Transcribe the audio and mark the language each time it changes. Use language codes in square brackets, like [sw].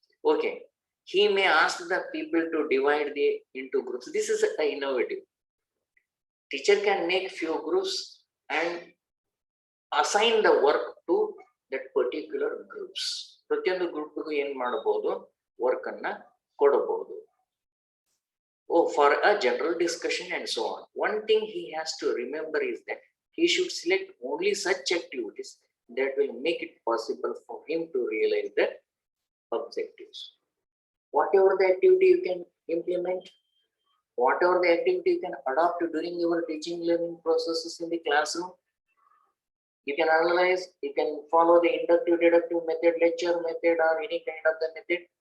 [en] Okay, he may ask the people to divide into groups. This is innovative. Teacher can make few groups and assign the work to that particular groups. [kn] ಪ್ರತಿಯೊಂದು ಗ್ರೂಪ್ಗೂ ಏನ್ ಮಾಡಬಹುದು, work ಅನ್ನ ಕೊಡಬಹುದು. [en] For a general discussion and so on. One thing he has to remember is that he should select only such activities that will make it possible for him to realize the objectives. Whatever the activity you can implement, whatever the activity you can adopt during your teaching learning processes in the classroom, you can analyze, you can follow the inductive deductive method, lecture method, or any kind of the method.